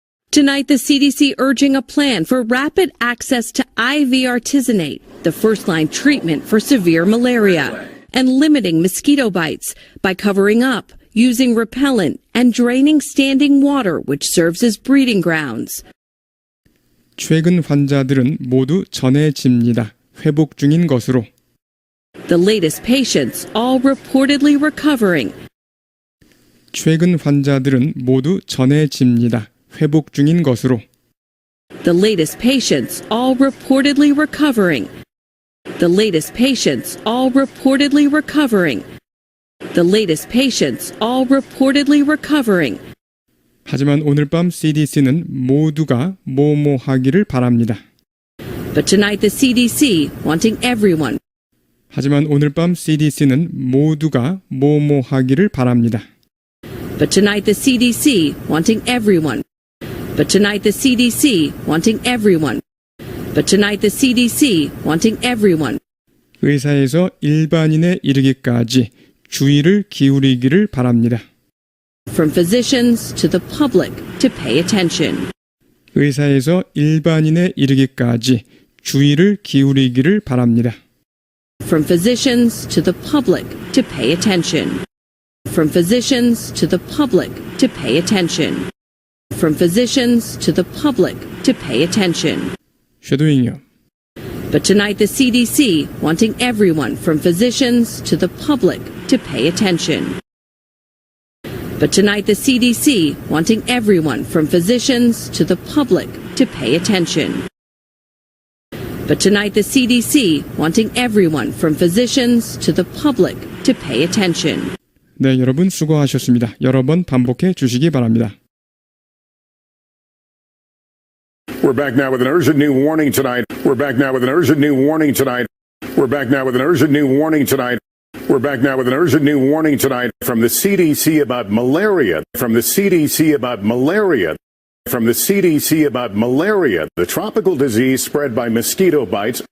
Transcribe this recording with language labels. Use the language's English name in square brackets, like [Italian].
[English] Tonight, the CDC urging a plan for rapid access to IV artesunate, the first-line treatment for severe malaria, and limiting mosquito bites by covering up, using repellent, and draining standing water which serves as breeding grounds. [Korean] 최근 환자들은 모두 전해집니다. 회복 중인 것으로. [English] The latest patients all reportedly recovering. [Korean] 최근 환자들은 모두 전해집니다. 회복 중인 것으로. [English] The latest patients all reportedly recovering. The latest patients all reportedly recovering. The latest patients all reportedly recovering. [Korean] 하지만 오늘 밤 CDC는 모두가 뭐뭐 하기를 바랍니다. [English] But tonight the CDC wanting everyone. [Korean] 하지만 오늘 밤 CDC는 모두가 뭐뭐 하기를 바랍니다. [English] But tonight the CDC wanting everyone. But tonight the CDC wanting everyone. But tonight the CDC wanting everyone. [Korean] 의사에서 일반인에 이르기까지 주의를 기울이기를 바랍니다. [English] From physicians to the public to pay attention. [Korean] 의사에서 일반인에 이르기까지 주의를 기울이기를 바랍니다. [English] From physicians to the public to pay attention. From physicians to the public to pay attention. From physicians to the public to pay attention. [Korean] 쉐도잉이요. [English] But tonight the CDC wanting everyone from physicians to the public to pay attention. But tonight the CDC wanting everyone from physicians to the public to pay attention. But tonight the CDC wanting everyone from physicians to the public to pay attention. [Korean] 네, 여러분 수고하셨습니다. 여러 번 반복해 주시기 바랍니다. [English] We're back now with an urgent new warning tonight. We're back now with an urgent new warning tonight. We're back now with an urgent new warning tonight. We're back now with an urgent new warning tonight from the CDC about malaria. From the CDC about malaria. From the CDC about malaria, the tropical disease spread by mosquito bites.